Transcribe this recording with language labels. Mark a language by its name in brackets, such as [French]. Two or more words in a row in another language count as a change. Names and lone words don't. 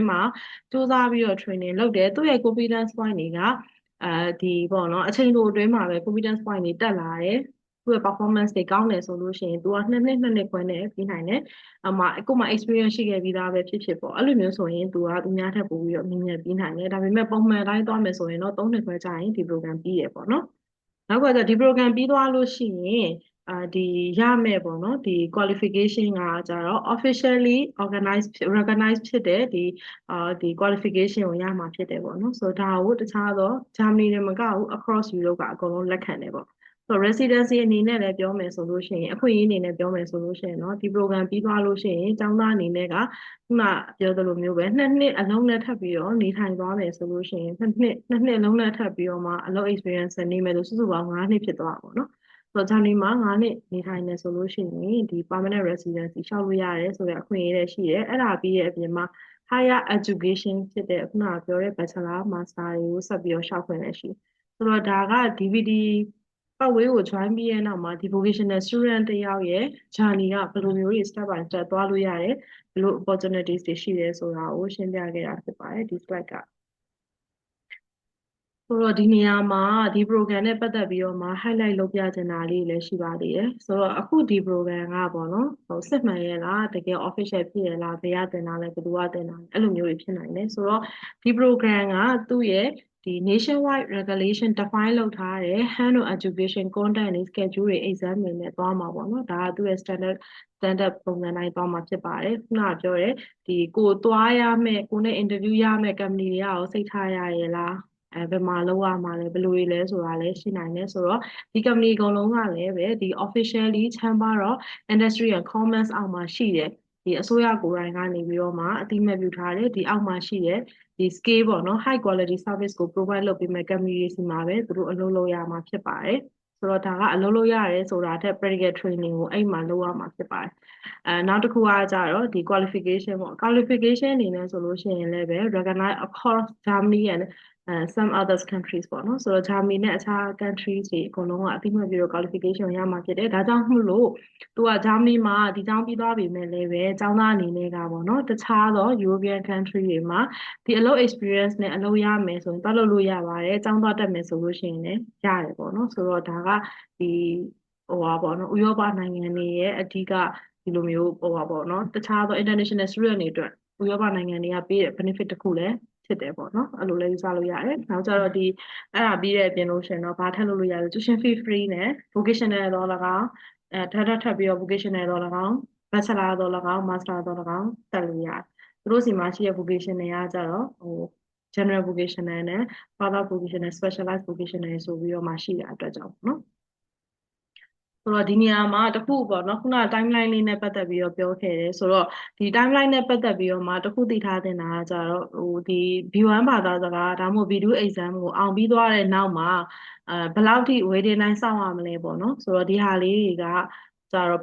[Burmese] မှာစူးစမ်းပြီးတော့ training လုပ်တယ်သူ့ရဲ့ [English] competence point [Burmese] တွေကဒီပေါ့နော်အချိန်တိုအတွင်းမှာပဲ [English] competence point [Burmese] တွေတက်လာတယ်သူ့ရဲ့ performance တွေကောင်းတယ်ဆိုလို့ရှိရင်သူက2နှစ်ခွဲနဲ့ပြီးနိုင်တယ်အခုမှ experience ရှိခဲ့ပြီးသားပဲဖြစ်ဖြစ်ပေါ့အဲ့လိုမျိုးဆိုရင်သူကသူများထက်ပိုပြီးတော့မြင်မြင်ပြီးနိုင်တယ်ဒါပေမဲ့ပုံမှန်တိုင်းသွားမယ်ဆိုရင်တော့ 3နှစ်ခွဲကြာရင်ဒီ program ပြီးရပေါ့နော်နောက်ကကျဒီ program ပြီးသွားလို့ရှိရင်ဒီရမယ်ပေါ့နော်ဒီ qualification ကကြတော့ [English] officially recognize [Burmese] ဖြစ်တဲ့ဒီ qualification ကိုရမှာဖြစ်တယ်ပေါ့နော်ဆိုတော့ဒါကိုတခြားသော Germany တွေမကဘူး [English] across Europe [Burmese] ကအကုန်လုံးလက် ခံတယ်ပေါ့ဆိုတော့ residency အနေနဲ့လည်းပြောမယ်ဆိုလို့ရှိရင်အခွင့်အရေးအနေနဲ့ပြောမယ်ဆိုလို့ရှိရင်เนาะဒီ program ပြီးသွားလို့ရှိရင်ကျောင်းသားအနေနဲ့ကခုနပြောသလိုမျိုးပဲ2နှစ်အလုံးနဲ့ထ ပ်ပြီးတော့နေထိုင်သွားမယ်ဆိုလို့ရှိရင်2နှစ်အလုံးနဲ့ထပ်ပြီးတော့မှအလုပ် experience နေမယ်လို့စုစုပေါင်း9နှစ်ဖြစ်သွားတာပေါ့နော်ဆိုတော့ဂျာမ နီမှာ9နှစ်နေထိုင်နေဆိုလို့ရှိရင်ဒီ [English] permanent residency [Burmese] လျှောက်လို့ရတယ်ဆိုတဲ့အခွင့်အရေးတွေရှိတယ်အဲ့ဒါပြီးရဲ့အပြင်မှာ [English] higher education [Burmese] ဖြစ်တဲ့ခုနကပြောတဲ့ [English] bachelor master [Burmese] တွေကိုဆက်ပြီးတော့လျှောက်ခွင့်လည်းရှိဆိုတော့ဒါက DVD ပတ်ဝေးကို join ပြီးရဲ့နောက်မှာဒီ [English] vocational student [Burmese] တယောက်ရဲ့ journey ကဘယ်လိုမျိုးတွေ [English] step by step [Burmese] သွားလို့ရတယ်ဘယ်လို opportunities တွေရှိတယ်ဆိုတာကိုရှင်းပြခဲ့တာဖြစ်ပါတယ်ဒီ slide က ဆိုတော့ဒီနေရာမှာဒီ program နဲ့ပတ်သက်ပြီးတော့မှ highlight လုပ်ပြချင်တာလေးလည်းရှိပါသေးတယ်ဆိုတော့အခုဒီ program ကပေါ့နော်ဟိုစစ်မှန်ရဲ့လားတကယ် official ဖြစ်ရဲ့လားဘယ်ကတင်တာလဲဘယ်သူကတင်တာလဲအဲ့လိုမျိုးတွေဖြစ်နိုင်တယ်ဆိုတော့ဒီ program ကသူ့ရဲ့ဒီ [English] nationwide regulation define [Burmese] လုပ်ထားတဲ့ [English] hand on education content [Burmese] တွေ schedule တွေ exam တွေနဲ့သွားမှာပေါ့နော်ဒါကသူ့ရဲ့ standard ပုံစံတိုင်းသွားမှာဖြစ်ပါတယ်ခုနကပြောတဲ့ဒီကိုသွားရမယ်ကိုနဲ့ interview ရမယ် company တွေကရောစိတ်ထားရရဲ့လားဘယ်မှာလောက်ရမှာလဲဘယ်လိုတွေလဲဆိုတာလည်းရှိနိုင်တယ်ဆိုတော့ဒီ company အကုန်လုံးကလည်းပဲဒီ officially Chamber of Industry and Commerce အောက် မှာရှိတယ်ဒီအစိုးရကိုယ်တိုင်ကနေပြီးတော့မှအတိအမှတ်ပြုထားတယ်ဒီအောက်မှာရှိတဲ့ဒီ scale ပေါ့နော် [English] high quality service [Burmese] ကို provide လုပ်ပေးမဲ့ company တွေစီမှာပဲသူတို့အလုပ်လုပ်ရမှာဖြစ်ပါတယ်ဆိုတော့ဒါကအလုပ်လုပ်ရတယ်ဆိုတာထက် [English] practical training [Burmese] ကိုအဲ့မှာလုပ်ရမှာဖြစ်ပါတယ်နောက်တစ်ခုကကြတော့ဒီ qualification ပေါ့ qualification အနေနဲ့ဆိုလို့ရှိရင်လည်းပဲ [English] recognize across Germany and some others countries [Burmese] ပေါ့နော်ဆိုတော့ Germany နဲ့အခြား countries တွေအကုန်လုံးကအသိမှတ်ပြုတော့ qualification ရမှာဖြစ်တယ်ဒါကြောင့်မို့လို့သူ က Germany မှာဒီကျောင်းပြီးသွားပြီမဲ့လည်းပဲကျောင်းသားအနေနဲ့ကပေါ့နော်တခြားသော European country တွေမှာဒီအလုပ် experience နဲ့အလုပ်ရမယ်ဆိုရင်သွားလုပ်လို့ရပါတယ်ကျောင်းသွားတက်မယ်ဆိုလို့ရှိရင်လည်းရတယ်ပေါ့နော်ဆိုတော့ဒါကဒီဟိုပါပေါ့နော်ဥရောပနိုင်ငံတွေရဲ့အဓိကဒီလိုမျိုးဟိုပါပေါ့နော်တခြားသော [English] international student [Burmese] တွေအတွက်ဥရောပနိုင်ငံတွေကပေးတဲ့ benefit တစ်ခုလည်းဖြစ် တယ်ပေါ့နော်အဲ့လိုလည်းယူဆလို့ရတယ်နောက်ကျတော့ဒီအဲ့ဒါပြီးတဲ့အပြင်လို့ရှင်တော့ဘာထပ်လုပ်လို့ရလဲ [English] tuition fee free [Burmese] နဲ့ vocational တော့၎င်းထပ်ပြီးတော့ vocational တော့၎င်း bachelor တော့၎င်း master တော့၎င်းတက်လို့ရတယ်သူတို့စီမှာရှိတဲ့ vocational ကကြတော့ဟို general vocational နဲ့ [English] further vocational specialized vocational [Burmese] ဆိုပြီးတော့မှရှိတဲ့အတွက်ကြောင့်ပေါ့နော်ဆိုတော့ဒီနေရာမှာတခုပေါ့နော်ခုနက timeline လေးနဲ့ပတ်သက်ပြီးတော့ပြောခဲ့တယ်ဆိုတော့ဒီ timeline နဲ့ပတ်သက်ပြီးတော့မှတခုသိထားတင်တာကကြတော့ ဟိုဒီ B1 ဘာသာစကားဒါမှမဟုတ် B2 exam ကိုအောင်ပြီးသွားတဲ့နောက်မှာဘယ်လောက်ထိ [English] waiting time [Burmese] စောင့်ရမလဲပေါ့နော်ဆိုတော့ဒီဟာလေးတွေကကြတော့ဘ